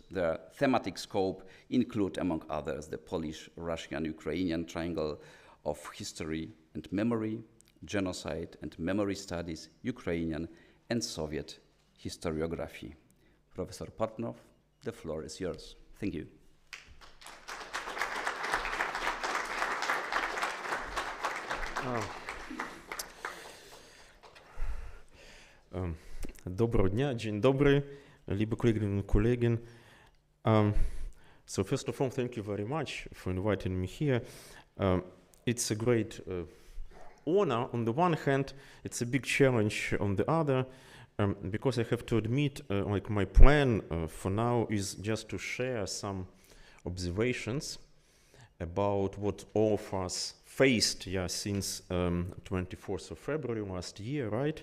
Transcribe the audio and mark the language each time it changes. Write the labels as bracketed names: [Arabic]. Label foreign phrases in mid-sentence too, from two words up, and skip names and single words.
[English] Their thematic scope include, among others, the Polish-Russian-Ukrainian triangle of history and memory, genocide and memory studies, Ukrainian and Soviet historiography. Professor Portnov, the floor is yours. Thank you. [Ukrainian] Доброго дня, [Polish] dzień dobry, [German] liebe Kolleginnen und Kollegen. [English] So first of all, thank you very much for inviting me here. It's a great honor on the one hand, it's a big challenge on the other, because I have to admit, like my plan for now is just to share some observations about what all of us faced since 24th of February last year, right?